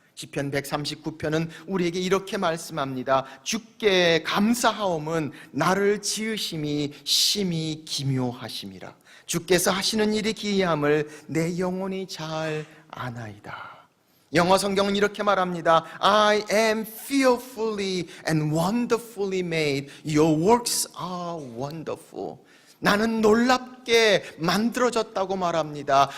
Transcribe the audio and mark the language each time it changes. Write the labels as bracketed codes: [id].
[ko] 시편 139편은 우리에게 이렇게 말씀합니다. 주께 감사하옴은 나를 지으심이 심히 기묘하심이라. 주께서 하시는 일이 기이함을 내 영혼이 잘 아나이다. 영어 성경은 이렇게 말합니다. [en] I am fearfully and wonderfully made. Your works are wonderful. [ko] 나는 놀랍게 만들어졌다고 말합니다.